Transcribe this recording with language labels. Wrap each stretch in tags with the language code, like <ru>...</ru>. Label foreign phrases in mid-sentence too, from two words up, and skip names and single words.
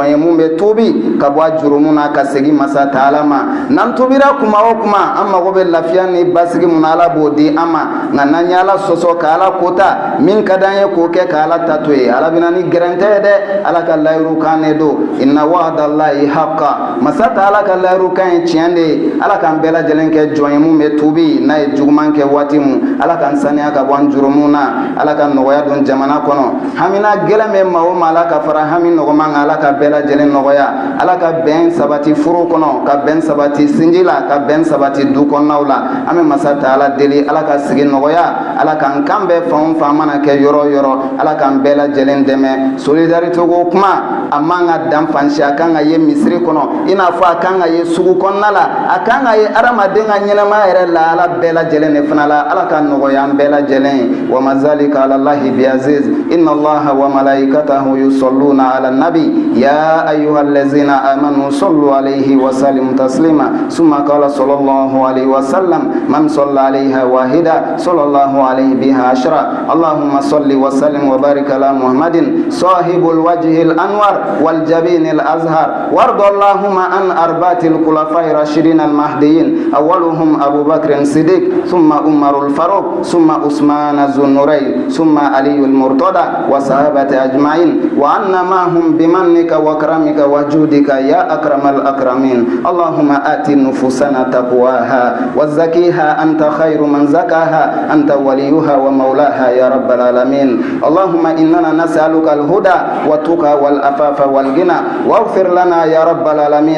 <bm>ye mun bɛ tuubi ka bɔ a jurumu na ka segin masa Taala ma n'an tuubira kuma o kuma an mago bɛ lafiya ni basigi mun na ala b'o di an ma nka n'an ye ala sɔsɔ ka ala kota min ka d'an ye k'o kɛ ka ala ta to ye ala bɛna ni gɛrɛntɛ ye dɛ ala ka layiru kan ne don</bm> <ar>إن وعد الله حق</ar> <bm>masa Taala ka layiru kan ye tiɲɛ de ye ala k'an bɛɛ lajɛlen kɛ jɔn ye mun bɛ tuubi n'a ye juguman kɛ waati mun ala k'an saniya ka bɔ an jurumu na ala ka nɔgɔya don jamana kɔnɔ hamina gɛlɛn bɛ maa o maa la ka fara hami nɔgɔman kan ala ka bɛɛ lajɛlen nɔgɔya ala ka bɛn sabati furu kɔnɔ ka bɛn sabati sinji la ka bɛn sabati du kɔnɔnaw la an bɛ masa Taala deli ala ka sigi nɔgɔya ala k'an kan bɛɛ fan o fan mana kɛ yɔrɔ o yɔrɔ ala k'an bɛɛ lajɛlen dɛmɛ solidarité ko kuma a man ka dan fansi a kan ka ye misiri kɔnɔ i n'a fɔ a kan ka ye sugu kɔnɔna la a kan ka ye adamaden ka ɲɛnɛmaya yɛrɛ la ala bɛɛ lajɛlen de fana la ala ka nɔgɔya an bɛɛ lajɛlen ye wa ma</bm> <ar>ذلك على الله بعزيز إن الله وملائكته يصلون على النبي يا أيها الذين آمنوا صلوا عليه وسلموا تسليما ثم قال صلى الله عليه و وسلم من صلى عليه واحدة صلى الله عليه بها عشرا اللهم صل وسلم وبارك على محمد صاحب الوجه الأنور والجبين الأزهر وارض اللهم عن أربعة الخلفاء الراشدين المهديين أولهم أبو بكر الصديق ثم عمر الفاروق ثم عثمان ذو النورين ثم علي المرتضى والصحابة أجمعين وعنا معهم بمنك وكرمك وجودك يا أكرم الأكرمين اللهم آت نفوسنا تقواها وزكها أنت خير من زكاها أنت وليها ومولاها يا رب العالمين. اللهم إننا نسألك الهدى والتقى والعفاف والغنى واغفر لنا يا رب العالمين.</ar>